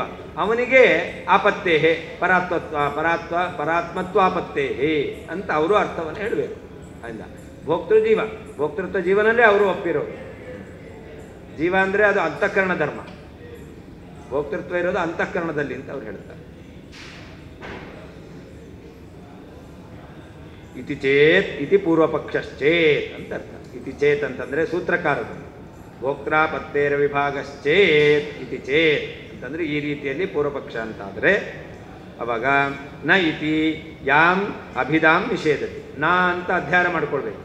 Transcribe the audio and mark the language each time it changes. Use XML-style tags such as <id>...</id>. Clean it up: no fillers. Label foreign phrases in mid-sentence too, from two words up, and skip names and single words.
<kn>ಅವನಿಗೆ</kn> <sa>ಆಪತ್ತೇಹೆ ಪರಾತ್ಮತ್ವಾಪತ್ತೇಹೆ</sa> <kn>ಅಂತ ಅವರು ಅರ್ಥವನ್ನು ಹೇಳಬೇಕು. ಅಲ್ಲ, ಭೋಕ್ತೃ ಜೀವ, ಭೋಕ್ತೃತ್ವ ಜೀವನಲ್ಲೇ ಅವರು ಒಪ್ಪಿರೋದು. ಜೀವ ಅಂದರೆ ಅದು ಅಂತಃಕರಣ ಧರ್ಮ, ಭೋಕ್ತೃತ್ವ ಇರೋದು ಅಂತಃಕರಣದಲ್ಲಿ ಅಂತ ಅವ್ರು ಹೇಳ್ತಾರೆ.</kn> <sa>ಇತಿ ಚೇತ್ ಇತಿ ಪೂರ್ವಪಕ್ಷಶ್ಚೇತ್</sa> <kn>ಅಂತ ಅರ್ಥ.</kn> <sa>ಇತಿ ಚೇತ್</sa> <kn>ಅಂತಂದರೆ ಸೂತ್ರಕಾರರು,</kn> <sa>ಭೋಕ್ತಾಪತ್ತೇರ ವಿಭಾಗಶ್ಚೇತ್ ಇತಿ ಚೇತ್</sa> <kn>ಅಂತಂದರೆ ಈ ರೀತಿಯಲ್ಲಿ ಪೂರ್ವಪಕ್ಷ ಅಂತಾದರೆ ಅವಾಗ</kn> <sa>ನ ಇತಿ ಯಾಂ ಅಭಿಧಾಂ ನಿಷೇಧತಿ,</sa> <kn>ನಾ ಅಂತ ಅಧ್ಯಯನ ಮಾಡ್ಕೊಳ್ಬೇಕು.</kn>